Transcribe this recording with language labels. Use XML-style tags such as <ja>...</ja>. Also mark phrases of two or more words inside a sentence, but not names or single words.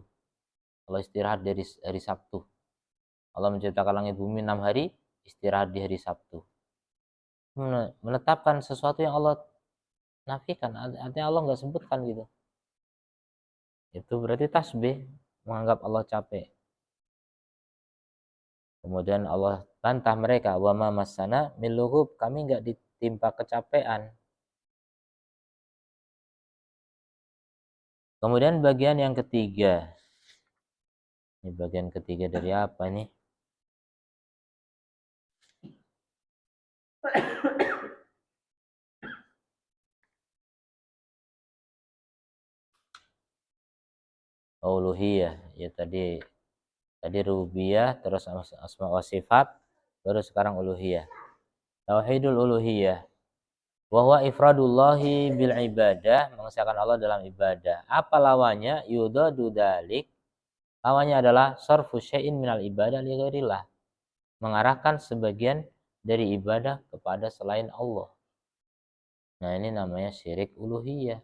<id>Allah istirahat dari hari Sabtu. Allah menciptakan langit bumi 6 hari, istirahat di hari Sabtu. Menetapkan sesuatu yang Allah nafikan, artinya Allah nggak sebutkan gitu. Itu berarti tasbih, menganggap Allah capek. Kemudian Allah bantah mereka,</id> <ar>وما مسنا من لغوب,</ar> <id>kami enggak ditimpa kecapean. Kemudian bagian yang ketiga. Ini bagian ketiga dari apa nih? Uluhiyah. Ya tadi rububiyah, terus</id> <ar>أسماء وصفات,</ar> <id>terus sekarang uluhiyah.</id> <ar>توحيد الألوهية. وهو إفراد الله بالعبادة,</ar> <id>mengesahkan Allah dalam ibadah. Apa lawannya?</id> <ar>يضاد ذلك.</ar> <id>Lawannya adalah</id> <ar>صرف شيء من العبادة لغير الله.</ar> <id>Mengarahkan sebagian dari ibadah kepada selain Allah. Nah, ini namanya syirik uluhiyah.</id>